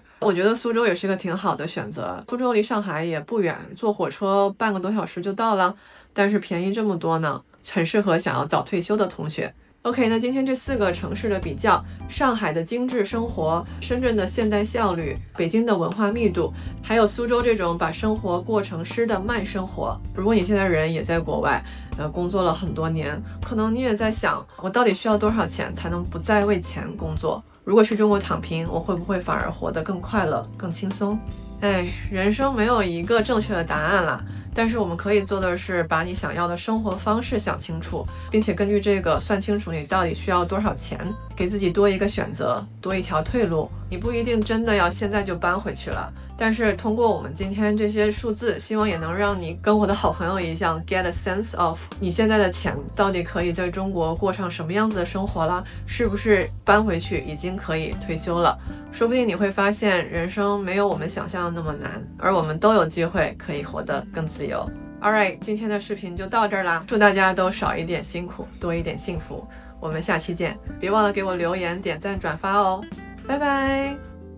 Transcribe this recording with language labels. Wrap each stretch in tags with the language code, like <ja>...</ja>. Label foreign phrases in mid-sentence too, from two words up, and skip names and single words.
<zh>我覺得蘇州也是個挺好的選擇。蘇州離上海也不遠，坐火車半個多小時就到了，但是便宜這麼多呢，很適合想要早退休的同學。OK， 那今天這4個城市的比較，上海的精致生活，深圳的现代效率，北京的文化密度，還有蘇州這種把生活過成詩的慢生活。如果你現在人也在國外，工作了很多年，可能你也在想，我到底需要多少錢才能不再為錢工作？如果去中國躺平，我會不會反而活得更快樂、更輕鬆？人生沒有一個正確的答案啦。但是我們可以做的是把你想要的生活方式想清楚，並且根據這個算清楚你到底需要多少錢，給自己多一個選擇，多一條退路。你不一定真的要現在就搬回去了，但是通過我們今天這些數字，希望也能讓你跟我的好朋友一樣</zh> <en>get a sense of</en> <zh>你現在的錢到底可以在中國過上什麼樣子的生活了，是不是搬回去已經可以退休了。說不定你會發現人生沒有我們想象的那麼難，而我們都有機會可以活得更自由。Alright， 今天的視頻就到這兒啦，祝大家都少一點辛苦，多一點幸福。我們下期見，別忘了給我留言、點讚、轉發哦，拜拜。</zh>